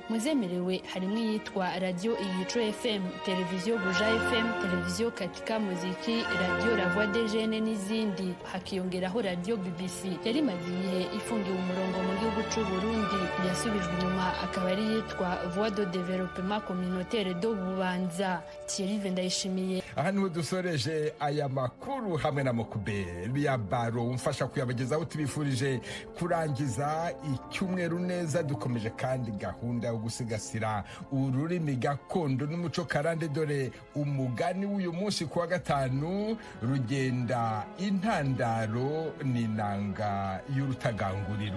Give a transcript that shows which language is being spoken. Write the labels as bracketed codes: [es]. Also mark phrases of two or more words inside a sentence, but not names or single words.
[rw] Muzemerewe harimo yitwa Radio Igico FM, televiziyo Buja FM, televiziyo Katika Muziki, radio La Voix des Jeunes n'izindi. Hakiyongeraho radio BBC yari maze igihe ifungiwe umurongo mu gihugu c'u Burundi, yasubijwe inyuma akaba ari yitwa Voix de Développement Communautaire do Bubanza. Thierry Ndayishimiye. Aha niho dusoreje aya makuru hamwe na Mokubeli ya Baro umfasha kuyabagezaho. Tubifurije kurangiza icyumweru neza, dukomeje kandi gahunda yo gusigasira ururimi gakondo n'umuco karande. Dore umugani w'uyu munsi kuwa gatanu: rugenda intandaro n'inanga y'urutagangurirwa.